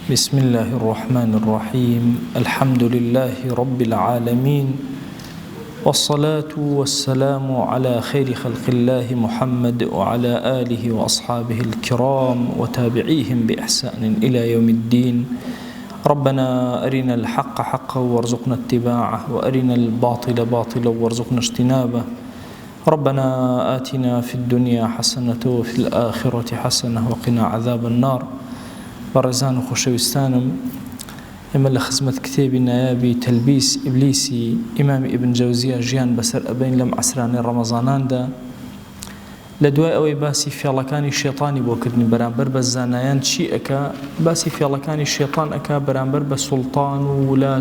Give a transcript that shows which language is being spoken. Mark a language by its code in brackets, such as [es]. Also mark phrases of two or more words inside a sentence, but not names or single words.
[ar] بسم الله الرحمن الرحيم الحمد لله رب العالمين والصلاة والسلام على خير خلق الله محمد وعلى آله وأصحابه الكرام وتابعيهم بإحسان إلى يوم الدين ربنا أرنا الحق حقا وارزقنا اتباعه وأرنا الباطل باطلا وارزقنا اجتنابه ربنا آتنا في الدنيا حسنة وفي الآخرة حسنة وقنا عذاب النار [ckb] بەڕێزان و خۆشەویستانم ئێمە لە خزمەت کتێبی نایابی تەلبیس ئیبلیسی ئیمامی ئیبن جەوزیە ژیان بەسەر ئەبین لەم عەسرانەی ڕەمەزاناندا لە دوای ئەوەی باسی فێڵەکانی شێطانی بۆ کردنی بەرامبەر بە زانایان چی ئەکا باسی فێڵەکانی شێطان ئەکا بەرامبەر بە سوڵتان و وولات